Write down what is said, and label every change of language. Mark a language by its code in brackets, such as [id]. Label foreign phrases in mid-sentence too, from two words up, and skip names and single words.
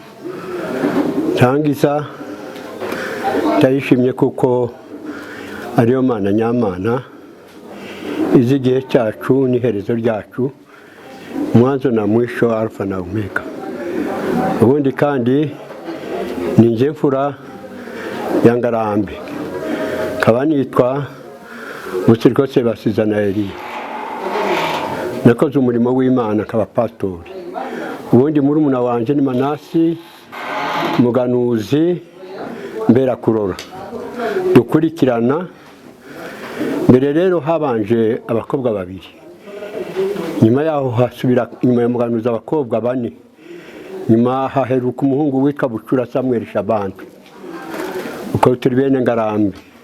[rw] ntangiza ndayishimye kuko ariyo Mana nyamana izi igihe cyacu n'iherezo ryacu [sw] mwanzo na mwisho [rw] alfa na omega ubundi kandi ni njye mfura ya Ngarambe nkaba nitwa Musirikose Basizana Eliya nakoze umurimo w'Imana nkaba pastori ubundi murumuna wanje ni Manasi Muganuzi mbera kurora dukurikirana mbere rero habanje abakobwa babiri nyuma yaho hasubira nyuma ya Muganuzi abakobwa bane nyuma haheruka umuhungu witwa Bucura Samuel Shabantu uko turi bene Ngarambe